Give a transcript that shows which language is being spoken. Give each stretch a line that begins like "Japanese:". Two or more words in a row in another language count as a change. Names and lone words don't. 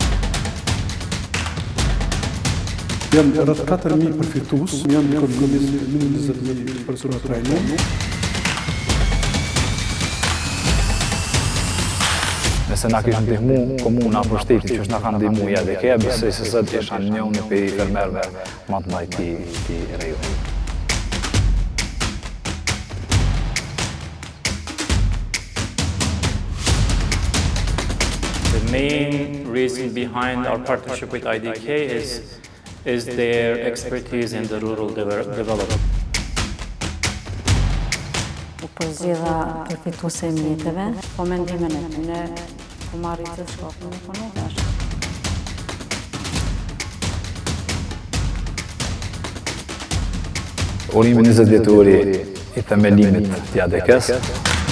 Albanian: Janë rreth 4.000 përfitues, janë minimum 20.000 persona trajnuar. Nëse na kishte ndihmu komuna apo shteti që na kanë ndihmu IADK, besoj se sot isha njëri për fermerëve më të mëdhenj të rajonit.
English: The main reason behind our partnership with IDK is their expertise in the rural development.
Albanian: U përzgjedha përfituese e mjeteve, po mendimin e tyre po marritën shkopin ekonomik. Urimi 20 vjetori i themelimit të IADK-s